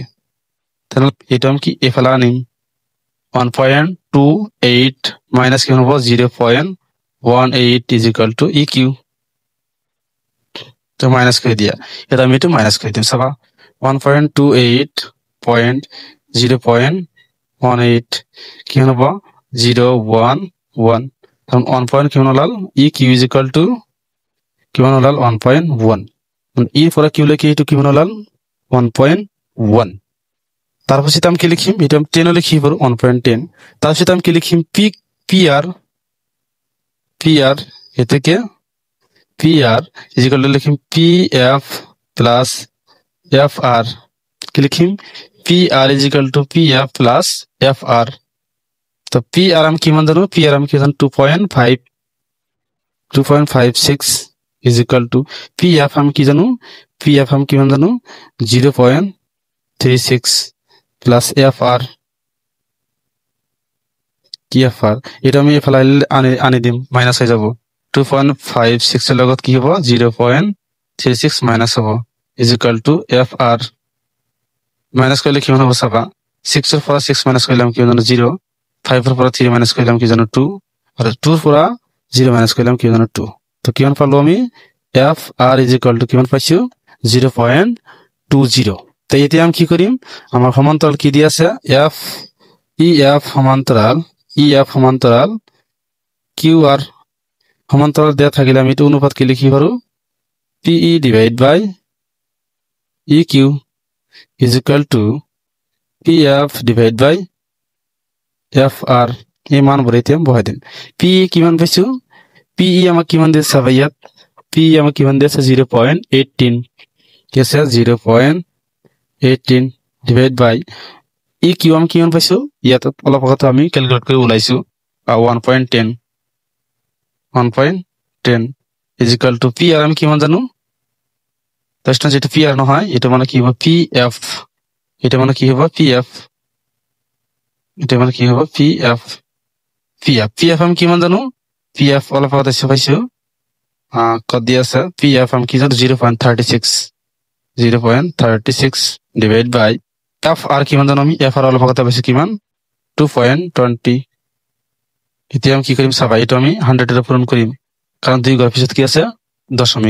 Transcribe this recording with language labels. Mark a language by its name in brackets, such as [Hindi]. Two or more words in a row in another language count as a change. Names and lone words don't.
[Assamese] তাহলে এটা আমি কি এফালে আনিম 1.28 মাইনাস কি হব 0.18 [English] is equal to [Assamese] ই কিউ, তো মাইনাস করে দিয়া এটা আমি একটু মাইনাস করে দিম চাবা 1.28.0.18 কি হব 0.11, কারণ 1 কিমান ওলাল ই কিউ [English] is equal to [Assamese] কিমান ওলাল 1.1, ই পৰা কিউ লৈকে এইটো কিমান ওলাল 1.1। তারপর আমি কি লিখিম এটা আমি 10 লিখি পারো 1.10, তারপর আমি কি লিখিম পি আর এ থেকে পি আর [English] is equal to [Assamese] লিখিম পি এফ প্লাস এফ আর, কি লিখিম পি আর [English] is equal to [Assamese] পি এফ প্লাস এফ আর। তো পি আর আমি কিমান জানো পি আর আমি কি জানো 2.56 [English] is equal to [Assamese] পি এফ আমি কি জানো পি এফ আমি কিমান জানো 0.36 প্লাস এফ আর, কি এফ আর এটা আমি এফালে আনি দিম মাইনাস হয়ে যাব 2.56 এর লগত কি হবো 0.36 মাইনাস হবো [English] is equal to [Assamese] এফ আর। মাইনাস করলে কিমান হবো চাবা 6 এর পৰা 6 মাইনাস করলাম কি জানো 0, 5 এর পৰা 3 মাইনাস করলাম কি জানো 2, আর 2 এর পৰা 0 মাইনাস করলাম কি জানো 2। তো কিমান পালো আমি এফ আর [English] is equal to [Assamese] কিমান পাইছো 0.20। তো এতিয়া আমি কি কৰিম আমার সমান্তরাল কি দি আছে এফ সমান্তরাল কিউ আর সমান্তরাল দেয়া থাকিলে আমি এটা অনুপাত কি লিখি পারো পিই [English] divide by [Assamese] ই কিউ [English] is equal to [Assamese] পি এফ [English] divide by [Assamese] এফ আর। এই মানবোৰ এতিয়া বহাই দিম। পি কিমান পাইছো পিই আমাক কিমান দিছে চাবা ইয়াত পিই আমাক কিমান দিছে 0.18, কি আছে 0.18 [English] divide by [Assamese] ই কিউ আমি কিমান পাইছো ইয়াত অলপ আগতে আমি ক্যালকুলেট কৰি ওলাইছো 1.10 [English] is equal to [Assamese] পি আর আমি কিমান জানো তাহলে যেটা পি আর নহয় এটা মানে কি হবে পি এফ, এটা মানে কি হবে পি এফ, এটা মানে কি হবে পি এফ আমি কিমান জানো পি এফ অলপ আগতে পাইছো কত দি আছে পি এফ আমি কি জানো 0.36 [English] divide by [Assamese] এফ আর কিমান জানো আমি এফ আর অলপ আগতে পাইছো কিমান 2.20। এতিয়া আমি কি কৰিম চাবা এটা আমি 100 এর পূরণ করিম কারণ দুই ঘর পিছত কি আছে দশমিক।